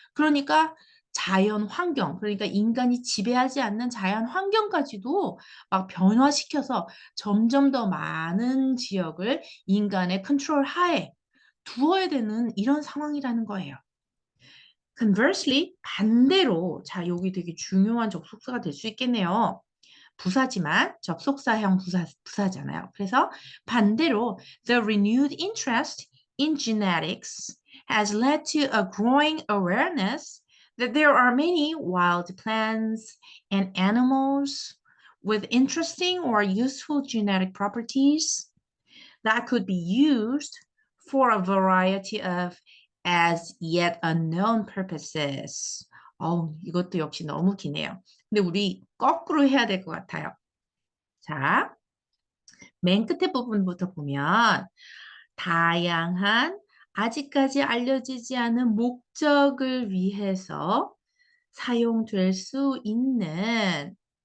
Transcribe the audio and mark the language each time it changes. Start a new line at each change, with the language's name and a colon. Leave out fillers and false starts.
Korean: 그러니까 자연 환경, 그러니까 인간이 지배하지 않는 자연 환경까지도 막 변화시켜서 점점 더 많은 지역을 인간의 컨트롤 하에 두어야 되는 이런 상황이라는 거예요. Conversely, 반대로, 자, 여기 되게 중요한 접속사가 될 수 있겠네요. 부사지만 접속사형 부사잖아요. 그래서 반대로,
English: the renewed interest in genetics has led to a growing awareness that there are many wild plants and animals with interesting or useful genetic properties that could be used for a variety of as yet unknown purposes.
Korean: 이것도 역시 너무 기네요. 근데 우리 거꾸로 해야 될 것 같아요. 자, 맨 끝에 부분부터 보면 다양한 아직까지 알려지지 않은 목적을 위해서 사용될 수 있는